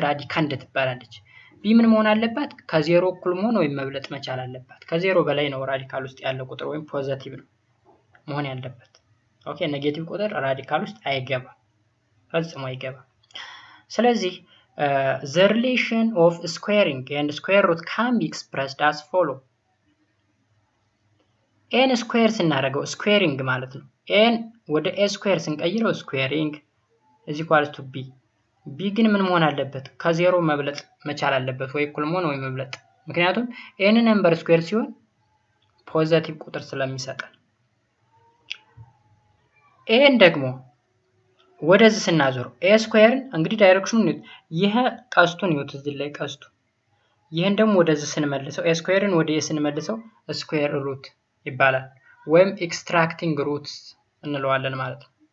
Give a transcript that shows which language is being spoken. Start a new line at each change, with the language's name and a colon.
Amharic: ራዲካንድ ትባላለች። b ምን መሆን አለባት? ከዜሮ እኩል መሆን ወይም መብለጥ መቻል አለባት። ከዜሮ በላይ ነው ራዲካል ውስጥ ያለው ቁጥር ወይም ፖዚቲቭ ነው መሆን ያለበት። ኦኬ ኔጌቲቭ ቁጥር ራዲካል ውስጥ አይገባም፣ ፈጽሞ አይገባም። ስለዚህ
English: the relation of squaring and square root can be expressed as follow. n square
Amharic: ስናደርገው
English: squaring
Amharic: ማለት ነው።
English: n ወደ a square
Amharic: ስንቀይረው
English: squaring is equal to b.
Amharic: b ግን ምን መሆን አለበት? ከዜሮ መብለጥ መቻል አለበት ወይ እኩል መሆን ወይ መብለጥ። ምክንያቱም n ነምበር ስኩዌር ሲሆን ፖዚቲቭ ቁጥር ስለሚሰጠን። n ደግሞ ወደዚህ ስናዞር a ስኩዌርን እንግዲህ ዳይሬክሽኑን ይሄ ቀስቱን ይወት እዚህ ላይ ቀስቱ ይሄን ደግሞ ወደዚህ ስንመልሰው a ስኩዌርን ወደ a ስንመልሰው ስኩዌር ሩት ይባላል ወይም
English: extracting roots
Amharic: እንለዋለን ማለት ነው።